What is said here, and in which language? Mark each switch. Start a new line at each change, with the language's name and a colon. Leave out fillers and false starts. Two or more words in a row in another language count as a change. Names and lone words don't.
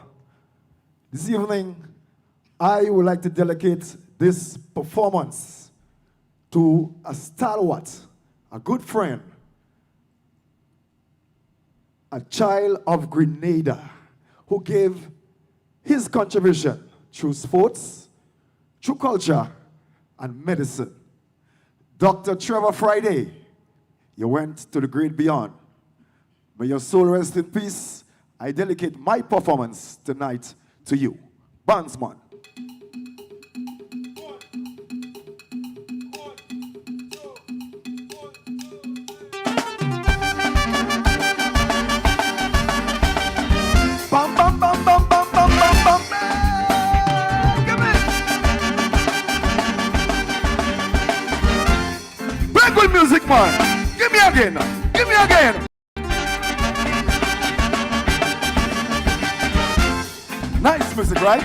English: This evening, I would like to dedicate this performance to a stalwart, a good friend, a child of Grenada who gave his contribution through sports, through culture, and medicine. Dr. Trevor Friday, you went to the great beyond. May your soul rest in peace. I dedicate my performance tonight to you. Bandsman. Bam, bam, bam, bam, bam, bam, bam, bam. Give me. Break with music, man. Give me again. Give me again. Nice music, right?